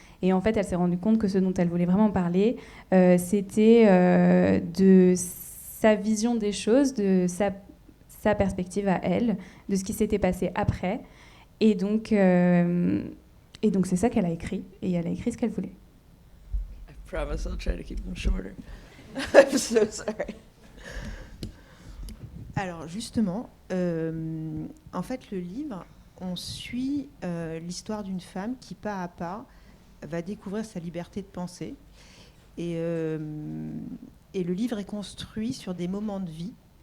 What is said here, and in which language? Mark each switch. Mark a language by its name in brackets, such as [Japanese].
[French] Et en fait, elle s'est rendue compte que ce dont elle voulait vraiment parler, c'était de sa vision des choses, de sa perspective à elle, de ce qui s'était passé après. Et donc c'est ça qu'elle a écrit, et elle a écrit ce qu'elle voulait. [English] I promise I'll try to keep them shorter. I'm so sorry. [French] Alors justement, en fait, le livre, on suit l'histoire d'une femme qui, pas à pas, va découvrir sa liberté de penser. Et le livre est construit sur des moments de vie.